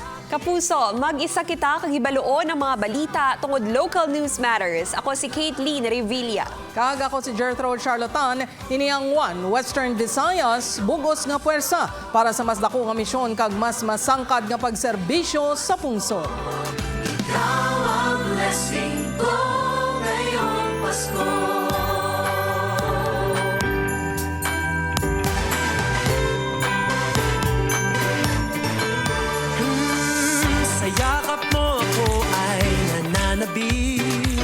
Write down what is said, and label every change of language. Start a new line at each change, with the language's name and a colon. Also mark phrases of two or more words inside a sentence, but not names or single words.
Hiligaynon: Kapuso, mag-isa kita kag ibaluon ang mga balita tungod
English: local news matters.
Hiligaynon: Ako si Caitlin Revilla. Kag ako si Gertrude Charlatan, ini ang One Western Visayas, bugos nga puwersa para sa mas dako nga misyon kag mas masangkad nga pagserbisyo sa pungsod.
Filipino: Ikaw ang blessing ko ngayong Pasko. Yakap mo ako ay nananabik.